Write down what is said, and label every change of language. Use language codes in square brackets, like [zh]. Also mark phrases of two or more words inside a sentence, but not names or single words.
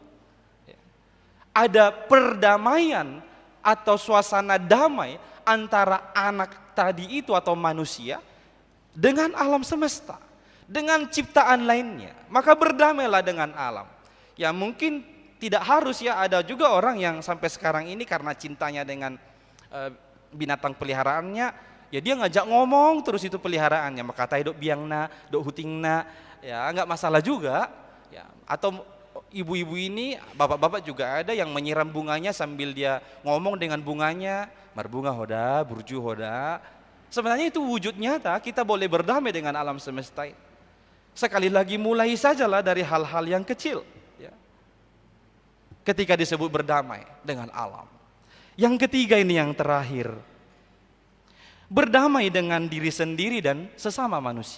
[id] Ada perdamaian atau suasana damai antara anak tadi itu atau manusia dengan alam semesta, dengan ciptaan lainnya. Maka berdamailah dengan alam. Ya mungkin tidak harus ya, ada juga orang yang sampai sekarang ini karena cintanya dengan binatang peliharaannya, ya dia ngajak ngomong terus itu peliharaannya, maka kata [bbc] dok biangna, dok hutingna, [id] ya nggak masalah juga. Ya, atau ibu-ibu ini, bapak-bapak juga ada yang menyiram bunganya sambil dia ngomong dengan bunganya, [bbc] marbunga hoda, burju hoda. [id] Sebenarnya itu wujud nyata, kita boleh berdamai dengan alam semesta ini. Sekali lagi mulai sajalah dari hal-hal yang kecil. Ya. Ketika disebut berdamai dengan alam. Yang ketiga ini yang terakhir. Berdamai dengan diri sendiri dan sesama manusia.